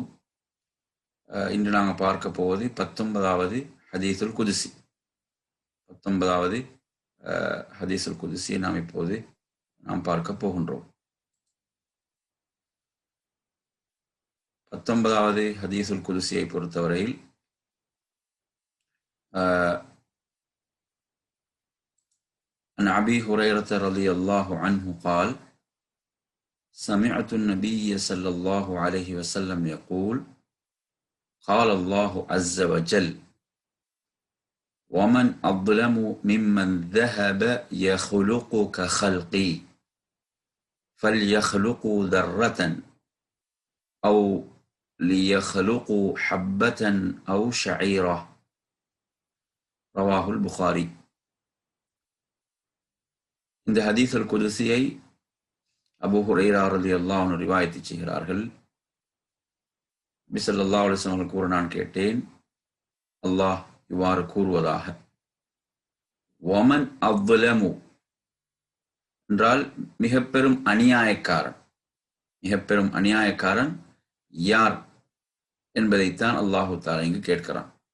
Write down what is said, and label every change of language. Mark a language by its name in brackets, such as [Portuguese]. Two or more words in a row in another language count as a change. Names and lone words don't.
[Tamil] இன்று நாங்கள் பார்க்க போவது 19வது [Arabic] الحديث القدسي. [Tamil] 19வது [Arabic] الحديث القدسي [Tamil] நாம் இப்போது பார்க்க போகின்றோம். 19வது [Arabic] الحديث القدسي [Tamil] பொறுத்தவரையில் [Arabic] عن أبي هريرة رضي الله عنه قال سمعت النبي صلى الله عليه وسلم يقول قال الله عز وجل ومن أظلم ممن ذهب يخلق كخلقي فليخلقوا ذرة أو ليخلقوا حبة أو شعيرة رواه البخاري. [Tamil] இந்த [Arabic] الحديث القدسي [Tamil] அபூ ஹுரைரா [Arabic] رضي الله عنه [Tamil] ரிவாயத் செய்கிறார்கள். நபி [Arabic] صلى الله عليه وسلم [Tamil] கூற நான் கேட்டேன், அல்லாஹ் இவ்வாறு கூறுவதாக, [Arabic] ومن أظلم [Tamil] என்றால் மிக பெரும் அநியாயக்காரன் யார் என்பதைத்தான் [Arabic] الله تعالى [Tamil] இங்கு கேட்கிறான்.